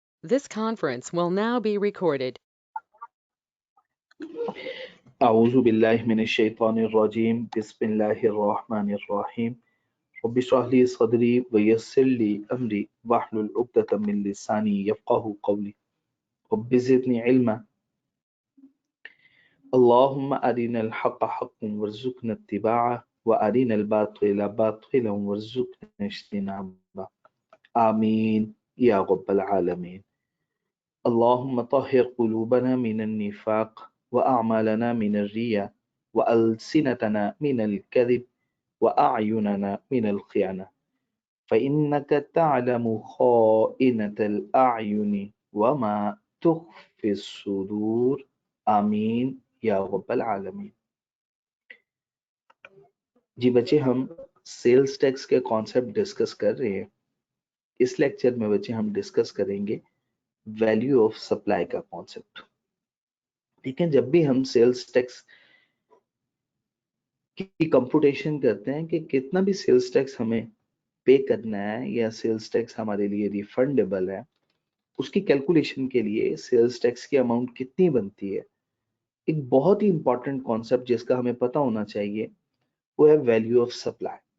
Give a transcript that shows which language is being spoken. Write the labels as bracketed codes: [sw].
[en] This conference will now be recorded. [ar] أعوذ بالله من الشيطان الرجيم بسم الله الرحمن الرحيم رب اشرح لي صدري ويسر لي أمري واحلل عقدة من لساني يفقه قولي رب زدني علما اللهم أرنا الحق حقا وارزقنا اتباعه وأرنا الباطل باطلا وارزقنا اجتنابه آمين يا رب العالمين. اللهم طهر قلوبنا من النفاق وأعمالنا من الرياء وألسنتنا من الكذب وأعيننا من الخيانة فإنك تعلم خائنة الأعين وما تخفي الصدور आमीन या रब्बल आलमीन। [hi] जी बच्चे, हम सेल्स टैक्स के कॉन्सेप्ट डिस्कस कर रहे हैं। इस लेक्चर में बच्चे हम डिस्कस करेंगे वैल्यू ऑफ सप्लाई का कॉन्सेप्ट। ठीक है, जब भी हम सेल्स टैक्स की कंप्यूटेशन करते हैं कि कितना भी सेल्स टैक्स हमें पे करना है या सेल्स टैक्स हमारे लिए रिफंडेबल है, उसकी कैलकुलेशन के लिए सेल्स टैक्स की अमाउंट कितनी बनती है, एक बहुत ही इंपॉर्टेंट कॉन्सेप्ट जिसका हमें पता होना चाहिए वो है वैल्यू ऑफ सप्लाई।